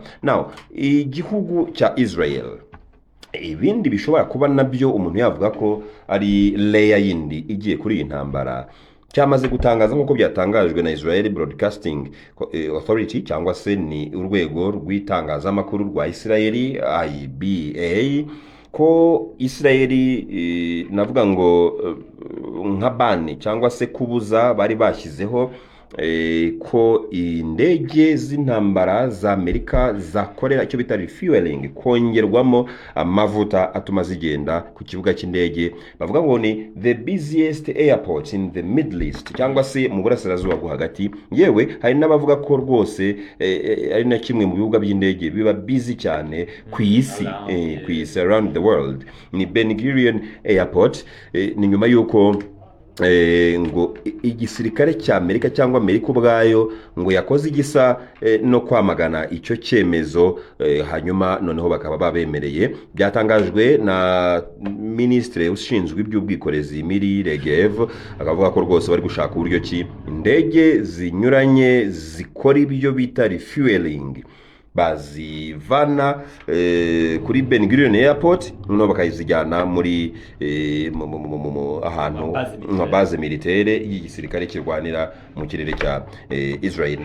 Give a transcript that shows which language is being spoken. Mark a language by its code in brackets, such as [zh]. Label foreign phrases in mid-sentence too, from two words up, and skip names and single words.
[rw] Now igihugu cya Israel, ibindi bishobora kuba nabyo umuntu yavuga ko ari layer yindi igiye kuri iyi ntambara, cyamaze gutangaza nk'uko byatangajwe na Israel Broadcasting Authority, cyangwa se ni urwego rw'itangazamakuru rwa Israeli IBA, ko Israeli navuga ngo nka bani cyangwa se kubuza bari bashyizeho ko indege z'intambara za Amerika zakorera icyo bita refueling, kongerwamo amavuta atuma zigenda ku kibuga cy'indege. Bavuga ngo ni [en] the busiest airport in the Middle East, [rw] cyangwa se mu burasirazuba bwo hagati. Yewe hari n'abavuga ko rwose ari na kimwe mu bibuga by'indege biba busy cyane ku isi, [en] around the world. [rw] Ni Ben Gurion Airport. Ni nyuma y'uko ngo igisirikare cya Amerika cyangwa Amerika ubwayo ngo yakoze igisa no kwamagana icyo cyemezo, hanyuma noneho bakaba babemereye. Byatangajwe na Minisitiri ushinzwe iby'ubwikorezi Miri Regev, akavuga ko rwose bari gushaka uburyo ki indege zinyuranye zikora ibyo bita refueling bazivana kuri Ben Gurion Airport no bakayizijyana muri ahantu nka [fr] base militaire [rw] y'igisirikare kirwanira mu kirere cya Israel.